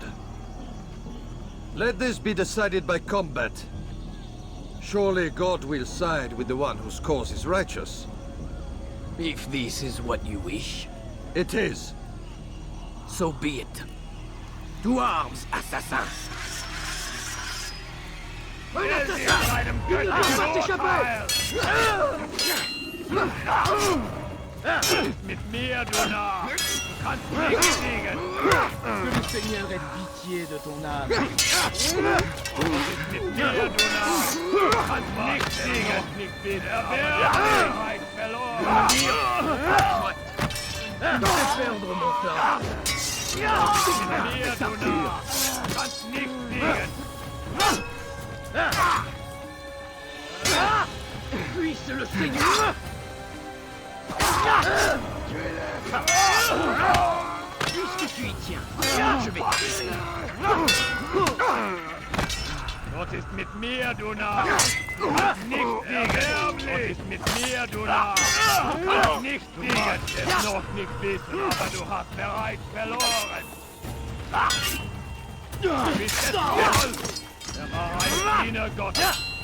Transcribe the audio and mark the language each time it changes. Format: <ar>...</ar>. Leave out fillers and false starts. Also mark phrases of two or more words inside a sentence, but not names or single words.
<en>Let this be decided by combat. Surely God will side with the one whose cause is righteous. If this is what you wish. It is. So be it. To arms, assassins!</en> <de>Mit mir, du Narr! Du kannst nicht siegen!</de> <fr>Que le Seigneur ait pitié de ton âme.</fr> <de>Mit mir, du Narr! Du kannst nicht siegen! Nicht wieder! Der Wahrheit verloren!</de> <fr>Je vais perdre mon temps.</fr> <de>Mit mir, du Narr! Du kannst nicht siegen!</de> <fr>Puisse le Seigneur! Puisque tu y tiens, je vais t'aider.</fr> <de>Gott ist mit mir, du Narr! Du kannst nicht siegen! Gott ist mit mir, du Narr! Du kannst nicht siegen! Du wirst noch nicht wissen, aber du hast bereits verloren! Du bist es voll! Der war ein Diener Gottes!</de>